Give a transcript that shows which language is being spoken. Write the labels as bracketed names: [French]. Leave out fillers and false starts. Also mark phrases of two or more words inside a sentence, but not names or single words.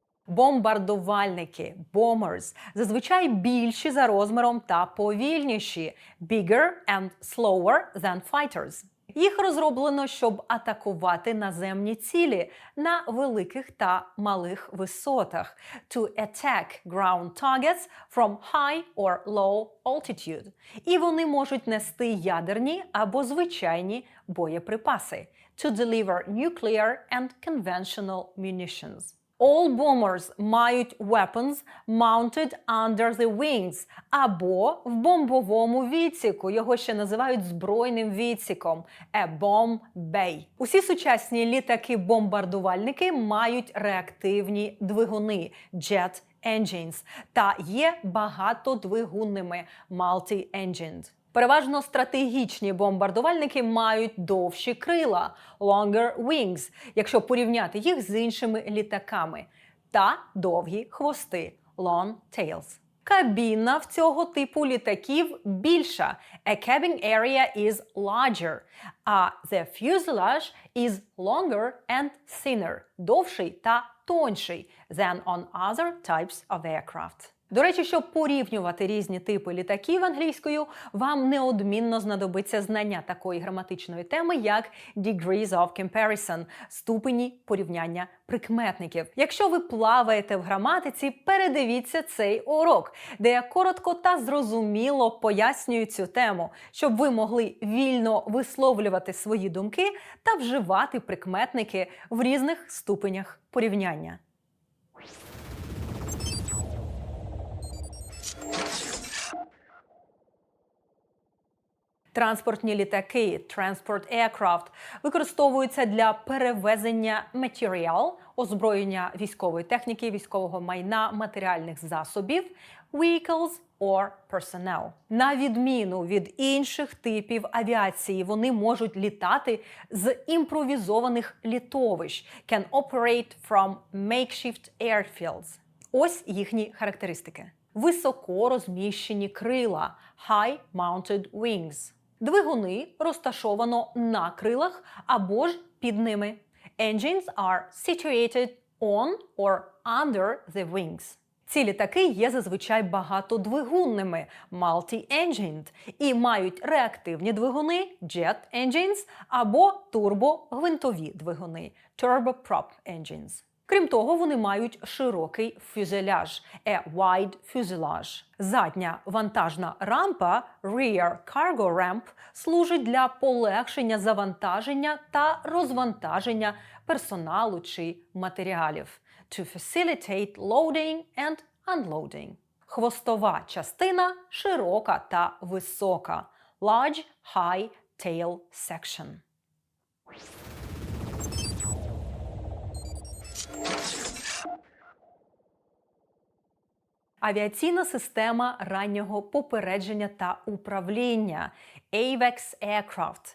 [Ukrainian] Бомбардувальники – bombers – зазвичай більші за розміром та повільніші – [English] bigger and slower than fighters. [Ukrainian] Їх розроблено, щоб атакувати наземні цілі на великих та малих висотах – [English] to attack ground targets from high or low altitude. [Ukrainian] І вони можуть нести ядерні або звичайні боєприпаси – [English] to deliver nuclear and conventional munitions. All bombers мають weapons mounted under the wings [Ukrainian] або в бомбовому відсіку. Його ще називають збройним відсіком – [English] a bomb bay. [Ukrainian] Усі сучасні літаки-бомбардувальники мають реактивні двигуни – [English] jet engines [Ukrainian] та є багатодвигунними – multi-engined. Переважно стратегічні бомбардувальники мають довші крила – [English] longer wings, [Ukrainian] якщо порівняти їх з іншими літаками, та довгі хвости – [English] long tails. [Ukrainian] Кабіна в цього типу літаків більша – [English] a cabin area is larger, а the fuselage is longer and thinner – [Ukrainian] довший та тонший [English] than on other types of aircraft. [Ukrainian] До речі, щоб порівнювати різні типи літаків англійською, вам неодмінно знадобиться знання такої граматичної теми, як [English] degrees of comparison – [Ukrainian] ступені порівняння прикметників. Якщо ви плаваєте в граматиці, передивіться цей урок, де я коротко та зрозуміло пояснюю цю тему, щоб ви могли вільно висловлювати свої думки та вживати прикметники в різних ступенях порівняння. Транспортні літаки [English] (transport aircraft) [Ukrainian] використовуються для перевезення матеріал, озброєння військової техніки, військового майна, матеріальних засобів, [English] vehicles or personnel. [Ukrainian] На відміну від інших типів авіації, вони можуть літати з імпровізованих літовищ, [English] can operate from makeshift airfields. [Ukrainian] Ось їхні характеристики. Високо розміщені крила [English] (high mounted wings). [Ukrainian] Двигуни розташовано на крилах або ж під ними. [English] Engines are situated on or under the wings. [Ukrainian] Ці літаки є зазвичай багатодвигунними multi-engined і мають реактивні двигуни [English] jet engines [Ukrainian] або турбогвинтові двигуни [English] turboprop engines. [Ukrainian] Крім того, вони мають широкий фюзеляж – [English] a wide fuselage. [Ukrainian] Задня вантажна рампа – [English] rear cargo ramp – [Ukrainian] служить для полегшення завантаження та розвантаження персоналу чи матеріалів – [English] to facilitate loading and unloading. [Ukrainian] Хвостова частина – широка та висока – [English] large high tail section. [Ukrainian] Авіаційна система раннього попередження та управління – [English] AWACS Aircraft.